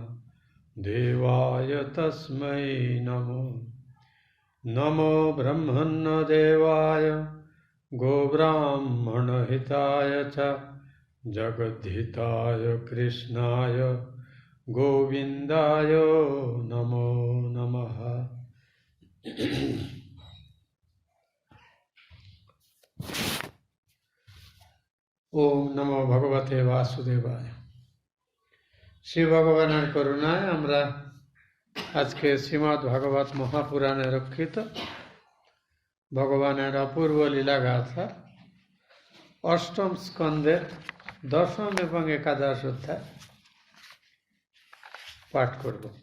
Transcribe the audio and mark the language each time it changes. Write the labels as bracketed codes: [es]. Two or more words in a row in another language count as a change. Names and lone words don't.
[sa] देवाय तस्मै नमो नमो ब्रह्मण्यदेवाय गोब्राह्मणहिताय च जगद्धिताय कृष्णाय गोविन्दाय नमो नमः। ओम नमो भगवते वासुदेवाय। [bn] শ্রী ভগবানের করুণায় আমরা আজকে শ্রীমদ্ ভাগবত মহাপুরাণে রক্ষিত ভগবানের অপূর্ব লীলাগাথা অষ্টম স্কন্ধের দশম এবং একাদশ অধ্যায় পাঠ করব।